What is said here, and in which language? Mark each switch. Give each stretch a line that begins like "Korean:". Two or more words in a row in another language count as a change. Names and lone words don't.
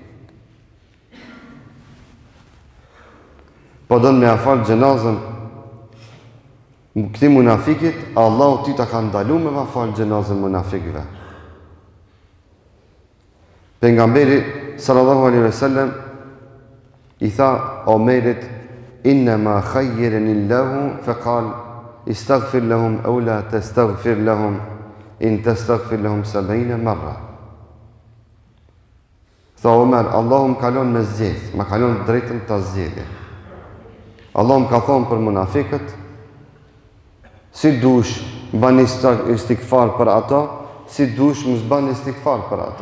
Albanian: Po do me afal xhenazën këtij munafikit? Allahu ty ta ka ndaluar me afal xhenazën munafikëve. Pejgamberi
Arabic: صلى الله عليه وسلم
Albanian: i tha Omerit,
Arabic: إنما خيرني الله فقال استغفر لهم أو لا تستغفر لهم إن تستغفر لهم 70 مرة.
Albanian: Tha Omer, Allahu më kalon me zgjedh, më kalon drejtën ta zgjedhje. Allahu më ka thonë për munafikët, si dush bani istikfar për ata, si dush mos bani istikfar për ata.